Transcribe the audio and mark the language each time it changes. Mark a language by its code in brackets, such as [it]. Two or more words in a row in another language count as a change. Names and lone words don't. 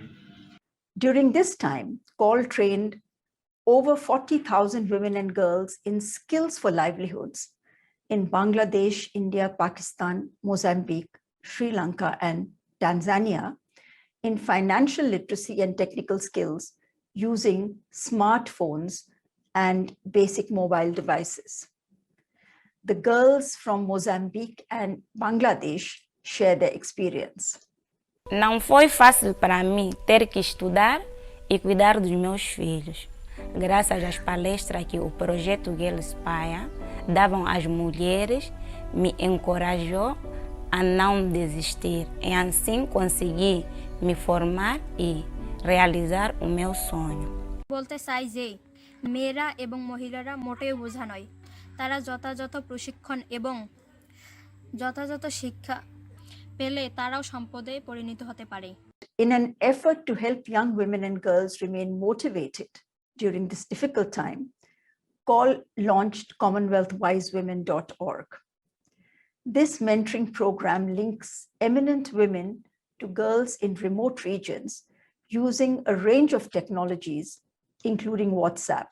[en] During this time, COL trained over 40,000 women and girls in skills for livelihoods in Bangladesh, India, Pakistan, Mozambique, Sri Lanka, and Tanzania in financial literacy and technical skills using smartphones and basic mobile devices. The girls from Mozambique and Bangladesh share their experience. [pt] Não foi fácil para mim ter que estudar e cuidar dos meus filhos. Graças às palestras que o projeto Girl Inspire davam às mulheres, me encorajou a não desistir e assim consegui me formar e realizar o meu sonho. [bn] বলতে চাই যে মেয়েরা এবং মহিলারা মোটেও বোঝা নয়। তারা যথাযথ প্রশিক্ষণ এবং যথাযথ শিক্ষা পেলে তারাও সম্পদে পরিণত হতে পারে। [en] In an effort to help young women and girls remain motivated during this difficult time, COL launched CommonwealthWiseWomen.org. This mentoring program links eminent women to girls in remote regions using a range of technologies, including WhatsApp.